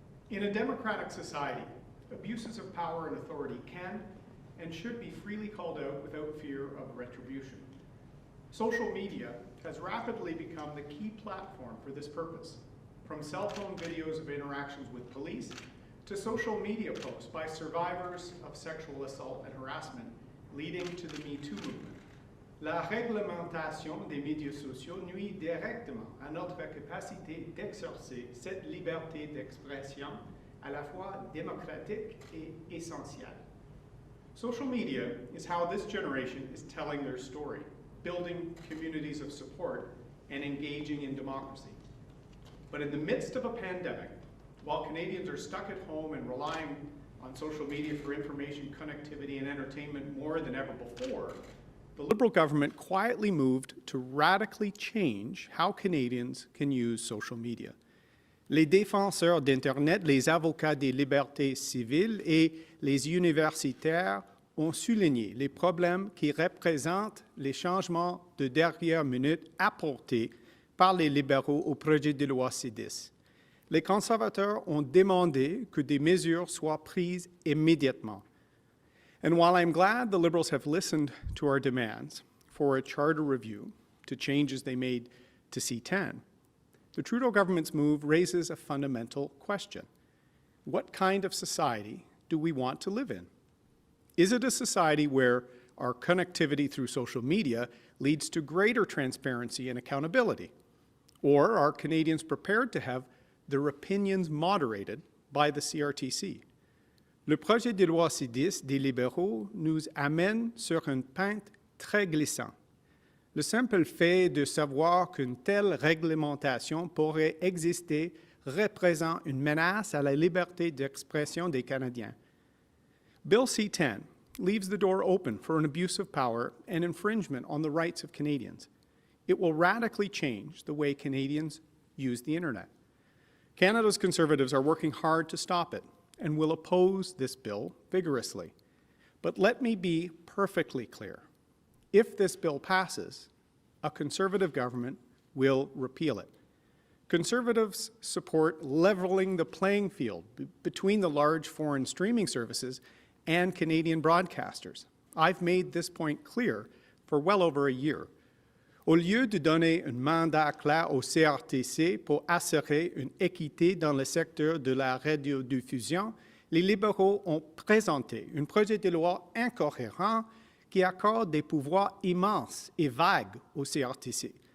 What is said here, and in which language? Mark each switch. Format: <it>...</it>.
<en>In a democratic society, abuses of power and authority can and should be freely called out without fear of retribution. Social media has rapidly become the key platform for this purpose, from cell phone videos of interactions with police to social media posts by survivors of sexual assault and harassment leading to the Me Too movement.</en> <fr>La réglementation des médias sociaux nuit directement à notre capacité d'exercer cette liberté d'expression à la fois démocratique et essentielle.</fr> <en>Social media is how this generation is telling their story, building communities of support, and engaging in democracy. But in the midst of a pandemic, while Canadians are stuck at home and relying on social media for information, connectivity, and entertainment more than ever before, the Liberal government quietly moved to radically change how Canadians can use social media.</en> <fr>Les défenseurs d'Internet, les avocats des libertés civiles et les universitaires ont souligné les problèmes qui représentent les changements de dernière minute apportés par les libéraux au projet de loi C10. Les conservateurs ont demandé que des mesures soient prises immédiatement.</fr> <en>And while I'm glad the Liberals have listened to our demands for a charter review to changes they made to C10, the Trudeau government's move raises a fundamental question. What kind of society do we want to live in? Is it a society where our connectivity through social media leads to greater transparency and accountability? Or are Canadians prepared to have their opinions moderated by the CRTC?</en> <fr>Le projet de loi C10 des libéraux nous amène sur une pente très glissante. Le simple fait de savoir qu'une telle réglementation pourrait exister représente une menace à la liberté d'expression des Canadiens.</fr> <en>Bill C-10 leaves the door open for an abuse of power and infringement on the rights of Canadians. It will radically change the way Canadians use the Internet. Canada's Conservatives are working hard to stop it and will oppose this bill vigorously. But let me be perfectly clear. If this bill passes, a Conservative government will repeal it. Conservatives support leveling the playing field between the large foreign streaming services and Canadian broadcasters. I've made this point clear for well over a year.</en> <fr>Au lieu de donner un mandat clair au CRTC pour assurer une équité dans le secteur de la radiodiffusion, les libéraux ont présenté un projet de loi incohérent qui accorde des pouvoirs immenses et vagues au CRTC.</fr>